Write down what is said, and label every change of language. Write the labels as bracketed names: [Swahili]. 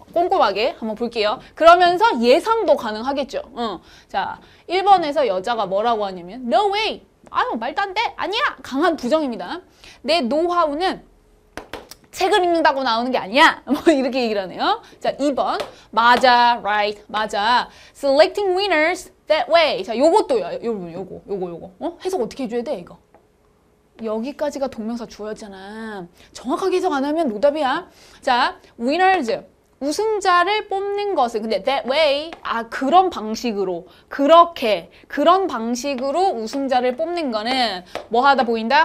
[Korean] 꼼꼼하게 한번 볼게요. 그러면서 예상도 가능하겠죠. 자, 1번에서 여자가 뭐라고 하냐면 [English] No way! [Korean] 말도 안 돼! 아니야! 강한 부정입니다. 내 노하우는 책을 읽는다고 나오는 게 아니야. 뭐 이렇게 얘기를 하네요. 자, 2번. 맞아, right, 맞아. [English] Selecting winners that way. [Korean] 자, 요것도요. 요거. 해석 어떻게 해줘야 돼, 이거? 여기까지가 동명사 주어였잖아. 정확하게 해석 안 하면 노답이야. 자, winners. 우승자를 뽑는 것은 근데 [English] that way [Korean] 그런 방식으로 그런 방식으로 우승자를 뽑는 거는 뭐 하다 보인다?